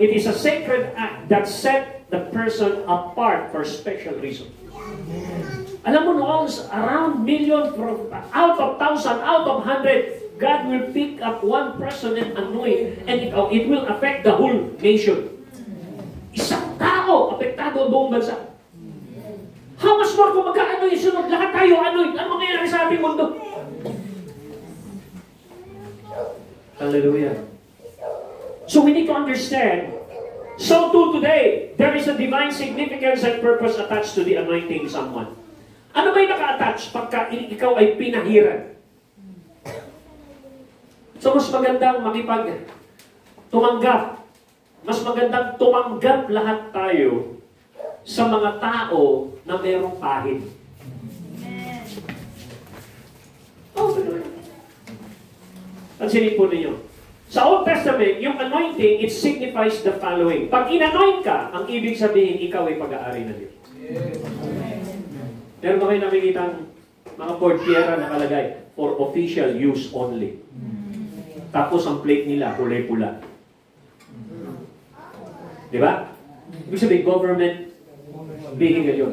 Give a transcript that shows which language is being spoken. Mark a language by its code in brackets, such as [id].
[en] It is a sacred act that set the person apart for special reason. [tl] Alam mo noon, [en] around million, out of 1,000, out of 100, God will pick up one person and anoint, and it will affect the whole nation. [tl] Isang tao, apektado ang buong bansa. How much more kung magkaano yung sunod? Lahat tayo anoint. Ano mangyayari sa ating mundo? [en] Hallelujah. So we need to understand. So too today, there is a divine significance and purpose attached to the anointing someone. [tl] Ano ba'y naka-attach pagka ikaw ay pinahiran? So mas magandang tumanggap. Mas magandang tumanggap lahat tayo sa mga tao na mayroong pahid. Oh, pansinin po ninyo. [en] Sa Old Testament, yung anointing, it signifies the following. [tl] Pag in-anoint ka, ang ibig sabihin, ikaw ay pag-aari ng Diyos. Meron ba kayo nakikitang mga portiera nakalagay [en] for official use only? [tl] Tapos ang plate nila, kulay pula. Di ba? Ibig sabihin, government vehicle yun.